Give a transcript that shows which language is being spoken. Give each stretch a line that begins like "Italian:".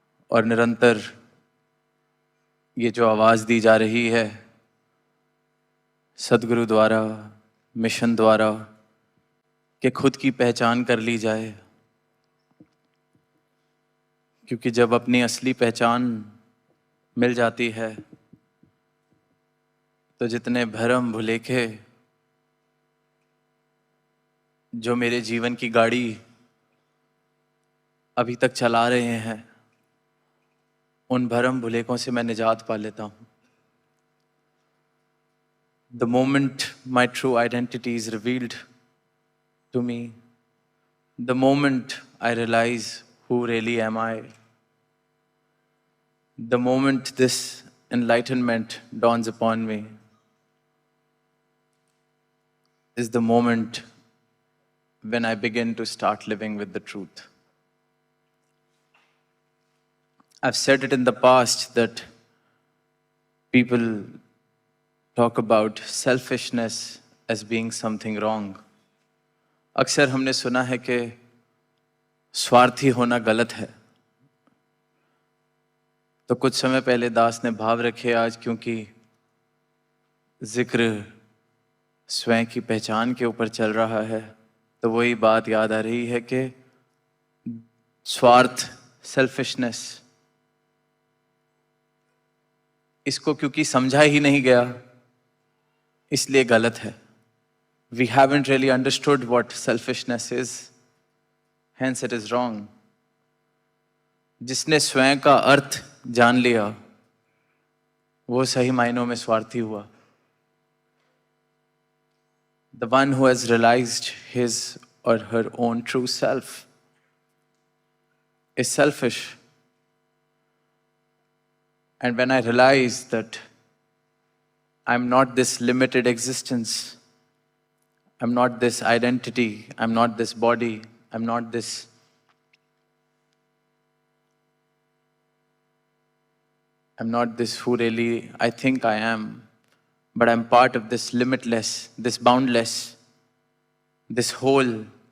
Hindi: और निरंतर ये जो आवाज़ दी जा रही है सदगुरु द्वारा, मिशन द्वारा, कि खुद की पहचान कर ली जाए, क्योंकि जब अपनी असली पहचान मिल जाती है तो जितने भरम भुलेखे जो मेरे जीवन की गाड़ी अभी तक चला रहे हैं, उन भरम भुलेखों से मैं निजात पा लेता हूँ।
English: The moment my true identity is revealed to me, the moment I realize who really am I, the moment this enlightenment dawns upon me, is the moment when I begin to start living with the truth. I've said it in the past that people talk about selfishness as being something wrong.
Hindi: अक्सर हमने सुना है कि स्वार्थी होना गलत है। तो कुछ समय पहले दास ने भाव रखे, आज क्योंकि जिक्र स्वयं की पहचान के ऊपर चल रहा है, तो वही बात याद आ रही है कि स्वार्थ, सेल्फिशनेस, इसको क्योंकि समझा ही नहीं गया, इसलिए गलत है।
English: We haven't really understood what selfishness is, hence it is wrong.
Hindi: जिसने स्वयं का अर्थ जान लिया, वो सही मायनों में स्वार्थी हुआ।
English: The one who has realized his or her own true self is selfish. And when I realize that I'm not this limited existence, I'm not this identity, I'm not this body, I'm not this who really I think I am, but I'm part of this limitless, this boundless, this whole.